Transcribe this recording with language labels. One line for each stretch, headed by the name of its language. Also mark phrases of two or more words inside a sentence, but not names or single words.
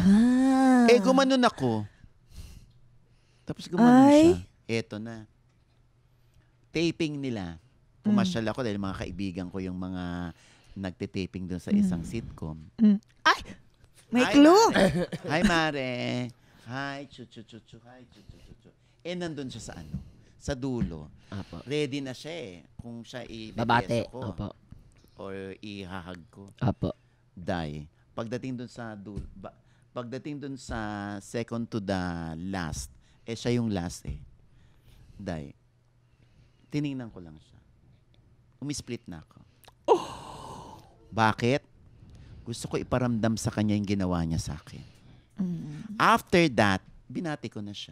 Filipino: Gumanon ako. Tapos gumanon siya. Eto na. Taping nila. Pumasyal ako dahil mga kaibigan ko yung mga nagte-taping doon sa isang sitcom. Ay! May Hi, clue! Mare. Hi, Mare. Hi, chu-chu-chu-chu. Hi, chu-chu-chu-chu. Nandun siya sa sa dulo. Apo. Ready na siya eh. Kung siya Babate. i-beso ko Apo. or ihahag ko. Apo. Die. Pagdating dun sa pagdating dun sa
English: second to the last,
Filipino: siya yung last eh. Die. Tiningnan ko lang siya. Umisplit na ako. Bakit? Gusto ko iparamdam sa kanya yung ginawa niya sa akin.
English: After that,
Filipino: binati ko na siya.